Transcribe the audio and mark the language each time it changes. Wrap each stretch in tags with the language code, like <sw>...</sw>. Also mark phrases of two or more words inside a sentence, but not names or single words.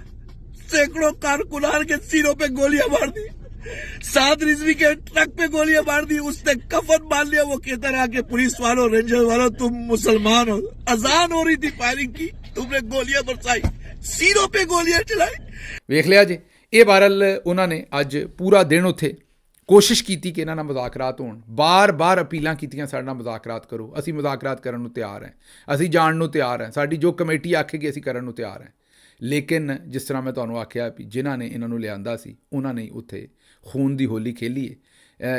<ur>سیکڑوں کارکنان کے سینوں پے گولیاں مار دی، سعد رضوی کے ٹرک پے گولیاں مار دی، اس نے کفن باندھ لیا. وہ کہتا رہا کہ پولیس والوں، رینجر والوں، تم مسلمان ہو. اذان ہو رہی تھی، فائرنگ کی، تم نے گولیاں برسائی، سینوں پے گولیاں چلائی.</ur> <pa>ਵੇਖ ਲਿਆ ਜੀ। ਇਹ ਬਹਰਹਾਲ ਉਹਨਾਂ ਨੇ ਅੱਜ ਪੂਰਾ ਦਿਨ ਉੱਥੇ ਕੋਸ਼ਿਸ਼ ਕੀਤੀ ਕਿ ਇਹਨਾਂ ਨਾਲ ਮੁਜ਼ਾਕਰਾਤ ਹੋਣ। ਬਾਰ-ਬਾਰ ਅਪੀਲਾਂ ਕੀਤੀਆਂ ਸਾਡੇ ਨਾਲ ਮੁਜ਼ਾਕਰਾਤ ਕਰੋ, ਅਸੀਂ ਮੁਜ਼ਾਕਰਾਤ ਕਰਨ ਨੂੰ ਤਿਆਰ ਹਾਂ, ਅਸੀਂ ਜਾਣ ਨੂੰ ਤਿਆਰ ਹਾਂ, ਸਾਡੀ ਜੋ ਕਮੇਟੀ ਆਖੇਗੀ ਅਸੀਂ ਕਰਨ ਨੂੰ ਤਿਆਰ ਹਾਂ। ਲੇਕਿਨ ਜਿਸ ਤਰ੍ਹਾਂ ਮੈਂ ਤੁਹਾਨੂੰ ਆਖਿਆ ਵੀ ਜਿਨ੍ਹਾਂ ਨੇ ਇਹਨਾਂ ਨੂੰ ਲਿਆਂਦਾ ਸੀ ਉਹਨਾਂ ਨੇ ਉੱਥੇ ਖੂਨ ਦੀ ਹੋਲੀ ਖੇਲੀ ਹੈ।</pa>